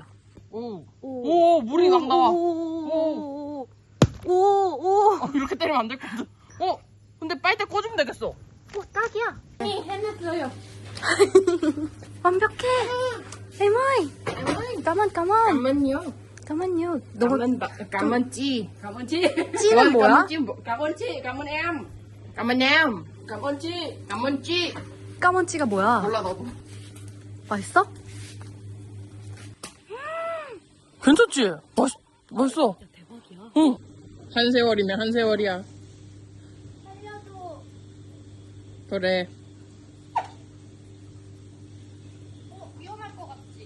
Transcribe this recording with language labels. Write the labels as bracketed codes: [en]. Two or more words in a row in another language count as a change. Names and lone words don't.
[ko] 오, 물이 막 나와. 오. 이렇게 때리면 안 될 것 같아. 근데 빨대 꽂으면 되겠어. 오, 딱이야. 해냈어요. 완벽해. 에모이. 나만 가만. 잠깐만요. 잠깐만요. [vi] Cảm ơn chị. Cảm ơn chị. [ko] 찌는 뭐야? [vi] Cảm ơn chị. Cảm ơn em. Cảm ơn em. Cảm ơn chị. Cảm ơn chị. [ko] 까먼찌가 뭐야? 몰라 나도. 맛있어? 괜찮지? 맛있어. 대박이야. 응. 한 세월이면 한 세월이야. 살려줘. 그래. 위험할 것 같지?